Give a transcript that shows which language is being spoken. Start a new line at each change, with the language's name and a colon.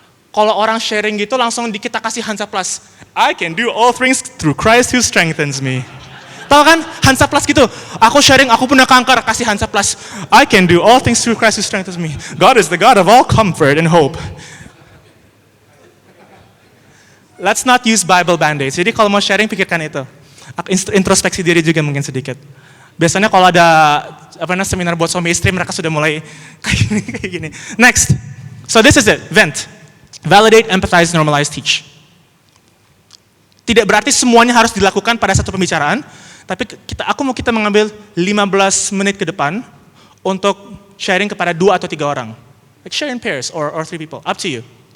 Indonesian: Kalau orang sharing gitu langsung kita kasih Hansaplast.
English: I can do all things through Christ who strengthens me.
Indonesian: Tahu kan Hansaplast gitu. Aku sharing, aku punya kanker, kasih Hansaplast.
English: I can do all things through Christ who strengthens me. God is the God of all comfort and hope. Let's not use Bible Band-Aid.
Indonesian: Jadi kalau mau sharing pikirkan itu. Introspeksi diri juga mungkin sedikit. Biasanya kalau ada seminar buat suami istri mereka sudah mulai kayak gini.
English: Next. So this is it. Vent. Validate, empathize, normalize, teach.
Indonesian: Tidak berarti semuanya harus dilakukan pada satu pembicaraan, tapi aku mau kita mengambil 15 menit ke depan untuk sharing kepada 2 atau 3 orang.
English: Like share in pairs or 3 people, up to you.